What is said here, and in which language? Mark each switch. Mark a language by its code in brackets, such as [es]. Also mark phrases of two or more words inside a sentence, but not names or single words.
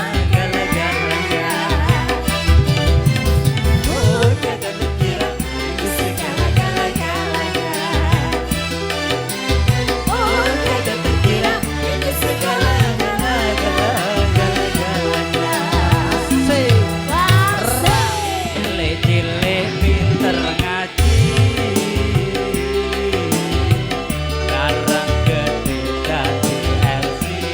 [ms] Oh tiada terkira rindu segala-galanya. Oh tiada terkira rindu segala-galanya. [jv] Cilik-cilik pinter ngaji, sekarang gede dadi LC.